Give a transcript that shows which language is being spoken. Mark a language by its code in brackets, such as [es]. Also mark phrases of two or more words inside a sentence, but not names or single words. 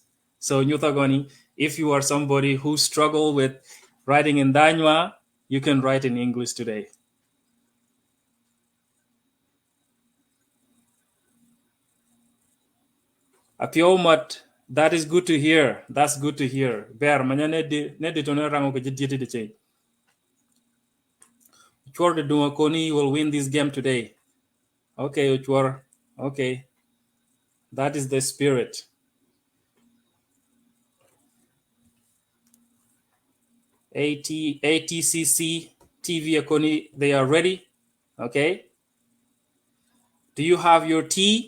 [en] So, Nyutagoni, if you are somebody who struggle with writing in Dha-Anywaa, you can write in English today. Apiomat, that is good to hear. That's good to hear. Bear, [anu] manya ne de tono rango ke jiti de che. [en] Uchwar de Dumakoni will win this game today. Okay, Uchwar. Okay. That is the spirit. ATCC TV Akoni, they are ready. Okay. Do you have your tea?